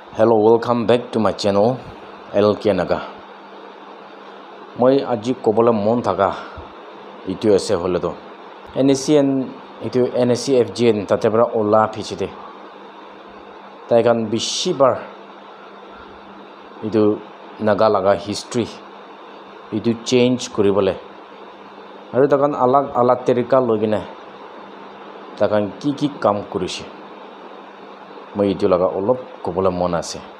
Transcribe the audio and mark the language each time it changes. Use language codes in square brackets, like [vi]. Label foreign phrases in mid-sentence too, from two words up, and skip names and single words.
[en] Hello, welcome back to my channel LK Naga. [nag] Moi aji kobole mon thaga itu ase hole to NSCN itu NSCFGN tatebra ola phichite taikan bishibar itu naga laga history itu change kuribole aru takan alag terika logine takan ki kam kurise moi itu laga olop kobole mon ase